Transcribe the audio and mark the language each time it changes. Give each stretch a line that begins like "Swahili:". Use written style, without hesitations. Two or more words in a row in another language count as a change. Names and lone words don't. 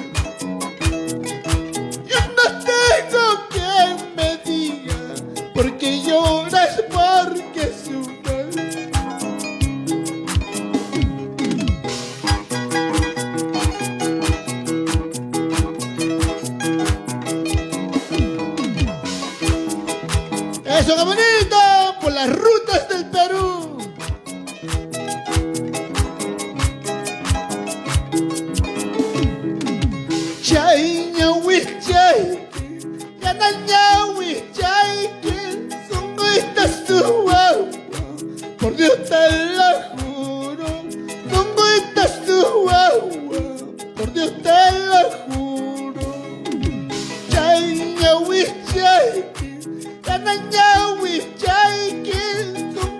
Spanish: Yo no tengo quien me diga por qué lloras, porque sufres. Eso, qué bonito, por las rutas del Perú.
Quechua: Chayñawi chayki, yanañawi chayki, songoitas tu guagua,
Spanish: por Dios te lo juro,
Quechua: songoitas tu guagua,
Spanish: por Dios te lo juro.
Quechua: Chayñawi chayki, yanañawi chayki,